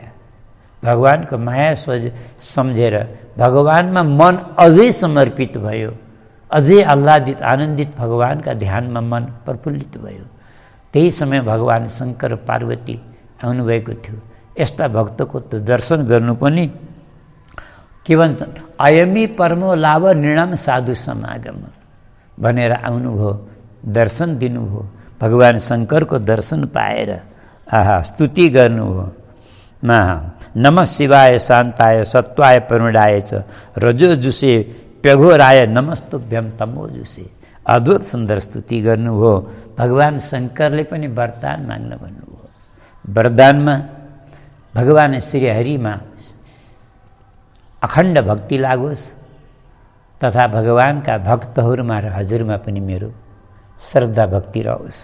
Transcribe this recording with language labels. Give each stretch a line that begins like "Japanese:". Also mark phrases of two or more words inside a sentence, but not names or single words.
Nepali: भगवानको माया सम्झेर भगवानमा मन अझै समर्पित भयो, अझै आह्लादित आनन्दित भगवानका ध्यानमा मन प्रफुल्लित भयो। त्यही समय भगवान शङ्कर पार्वती आउनुभएको थियो। यस्ता भक्तको त दर्शन गर्नु पनि के भन्छन्,
Sanskrit: अयमी परमो लाभ नृणाम साधु समागम
Nepali: भनेर आउनुभयो, दर्शन दिनुभयो। भगवान शङ्करको दर्शन पाएर आहा स्तुति गर्नुभयो।
Sanskrit: नमः शिवाय शान्ताय सत्वाय प्रमृडाय च रजोजुषे प्यघोराय नमस्तुभ्यम तमोजुषे।
Nepali: अद्भुत सुन्दर स्तुति गर्नुभयो। भगवान शङ्करले पनि वरदान माग्न भन्नुभयो। वरदानमा भगवान श्रीहरिमा अखण्ड भक्ति लागोस् तथा भगवानका भक्तहरूमा र हजुरमा पनि मेरो श्रद्धा भक्ति रहोस्।